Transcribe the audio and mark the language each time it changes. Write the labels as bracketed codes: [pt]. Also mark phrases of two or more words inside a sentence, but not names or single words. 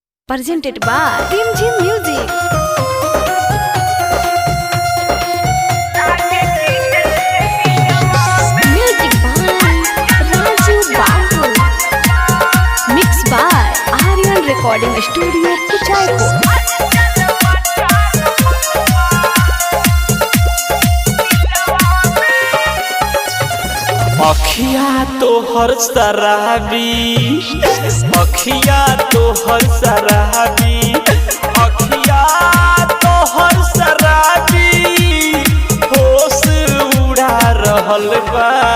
[en] presented by Team Jim Music. Music by Raju Babu. Mixed by Aryan Recording Studio, Kuchaipur. [bho] अखिया तोहर शराबी, अखिया तोहर शराबी, अखिया तोहर शराबी, होश उड़ा रहल बा।